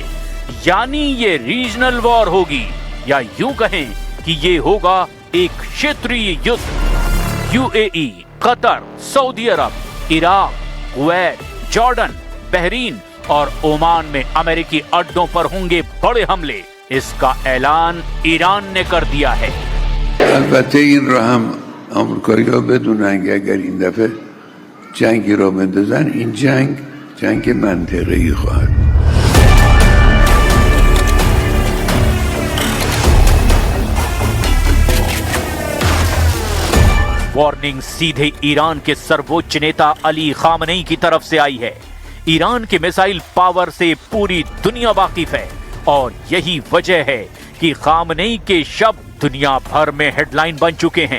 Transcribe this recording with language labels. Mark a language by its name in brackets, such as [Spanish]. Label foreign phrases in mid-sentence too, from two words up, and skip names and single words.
[Hindi] यानी ये [English] regional war [Hindi] होगी, या यूं कहें कि ये होगा एक क्षेत्रीय युद्ध। यूएई, कतर, सऊदी अरब, इराक, कुवैत, जॉर्डन, बहरीन और ओमान में अमेरिकी अड्डों पर होंगे बड़े हमले। इसका ऐलान ईरान ने कर दिया है। [Persian] البته این را هم آمریکایی‌ها بدونن که اگر این دفعه جنگی را بندازن این جنگ منطقه‌ای خواهد بود. [Hindi] वार्निंग सीधे ईरान के सर्वोच्च नेता अली खामनेई की तरफ से आई है। ईरान के [English] missile power [Hindi] से पूरी दुनिया वाकिफ है और यही वजह है कि खामनेई के शब्द दुनिया भर में हेडलाइन बन चुके हैं।